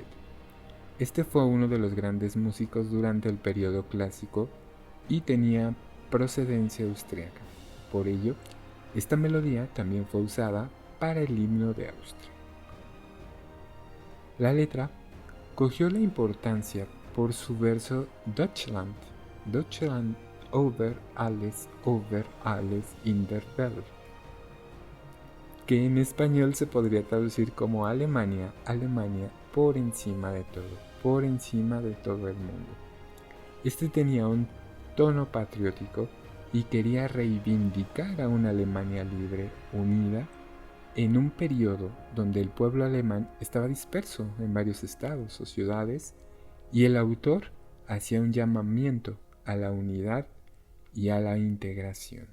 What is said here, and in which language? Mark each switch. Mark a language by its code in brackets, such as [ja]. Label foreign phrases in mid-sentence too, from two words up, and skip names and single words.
[es] Este fue uno de los grandes músicos durante el periodo clásico y tenía procedencia austríaca. Por ello, esta melodía también fue usada para el himno de Austria. La letra cogió la importancia por su verso [de] Deutschland, Deutschland über alles in der Welt, [es] que en español se podría traducir como Alemania, Alemania por encima de todo el mundo. Este tenía un tono patriótico y quería reivindicar a una Alemania libre, unida, en un periodo donde el pueblo alemán estaba disperso en varios estados o ciudades, y el autor hacía un llamamiento a la unidad y a la integración.